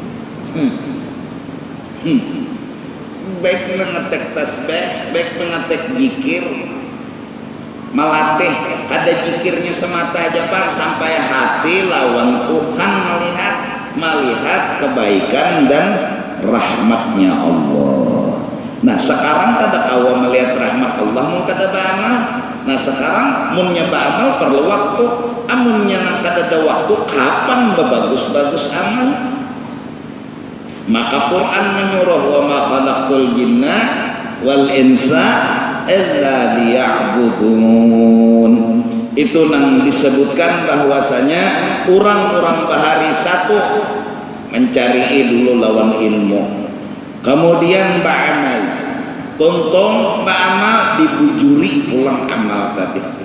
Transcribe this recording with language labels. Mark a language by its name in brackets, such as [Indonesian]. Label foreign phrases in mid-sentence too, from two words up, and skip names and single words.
[Banjar] Baik mengetek tasbih, baik mengetek zikir, melatih ada zikirnya semata aja Pak, sampai hati lawan Tuhan melihat kebaikan dan rahmatnya Allah. Nah sekarang kada kawa melihat rahmat Allah mau kada beramal. Nah sekarang munnya beramal perlu waktu. Amunnya kada ada waktu, kapan bagus amal? [Indonesian] Maka Quran menyuruh [Arabic] وما خلقت الجن والإنس إلا ليعبدون. [Banjar] Itu nang disebutkan bahwasanya orang-orang bahari satu mencari dulu lawan ilmu, kemudian ba'amal, tuntung ba'amal dibujuri pulang amal tadi.